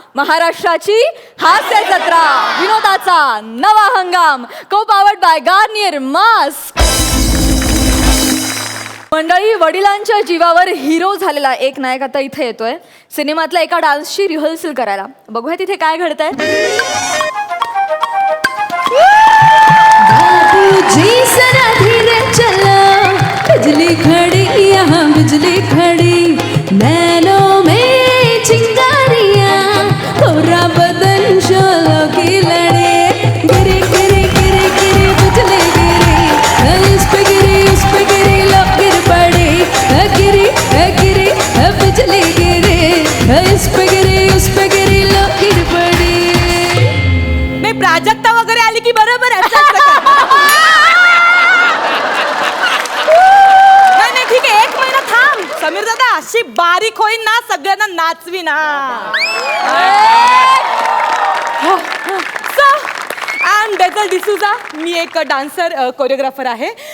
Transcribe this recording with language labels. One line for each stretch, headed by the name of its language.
Marathi: महाराष्ट्राची हास्य जत्रा, विनोदाचा नवा हंगाम,
English: co powered by
Marathi: गार्नियर मास्क. मंडळी, वडिलांच्या जीवावर हिरो झालेला एक नायक आता इथे येतोय सिनेमातल्या एका डान्सची रिहर्सल करायला. बघूया तिथे काय घडतंय.
Hindi: बाबूजी जरा धीरे चलो, बिजली खड़ी यहाँ बिजली खड़ी, नैनों में चिंगारियाँ, पूरा बदन शोलों की लड़े, गिरी गिरी गिरी गिरी बिजली गिरी, इस पे गिरी उस पे गिरी लोग गिर पड़े, गिरी गिरी बिजली गिरी, इस पे गिरी उस पे गिरी लोग गिर पड़े.
Marathi: नाही, प्राजक्ता वगैरे आली की बरोबर आहे. नाही ठीक आहे, 1 महिना थांब. समीर दादा अशी बारीक होईन ना, सगळ्यांना नाचवी ना.
English: I am
Marathi: डेझल D'Souza. मी एक डान्सर कोरिओग्राफर आहे.